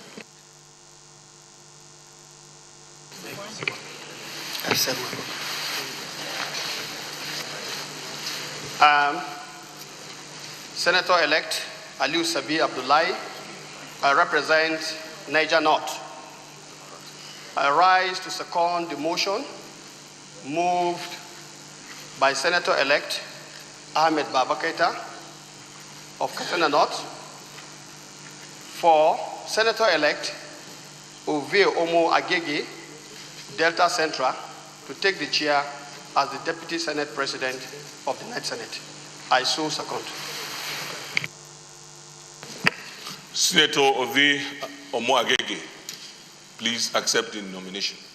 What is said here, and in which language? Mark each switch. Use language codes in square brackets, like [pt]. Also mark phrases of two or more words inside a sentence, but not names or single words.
[en] Senator-elect Aliu Sabi Abdullahi, I represent Niger North. I rise to second the motion moved by Senator-elect Ahmed Baba Keita of Katsina North for Senator-elect Ovie Omo Agege, Delta Central, to take the chair as the Deputy Senate President of the 9th Senate. I so second. Senator Ovie Omo Agege, please accept the nomination.